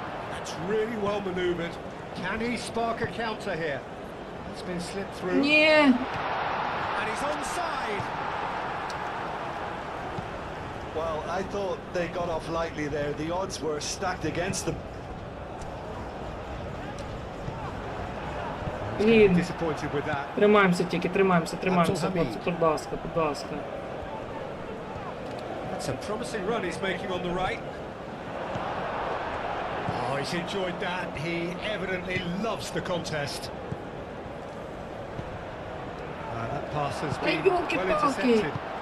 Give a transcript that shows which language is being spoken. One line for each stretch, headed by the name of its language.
English: That's really well maneuvered. Can he spark a counter here? It's been slipped through.
Ukrainian: Ні!
English: And he's onside. Well, I thought they got off lightly there. The odds were stacked against them.
Ukrainian: Блін.
English: Disappointed with that.
Ukrainian: Тримаємося тільки, тримаємося, хлопці, будь ласка.
English: That's a promising run he's making on the right. Oh, he's enjoyed that. He evidently loves the contest. That pass has been well intercepted.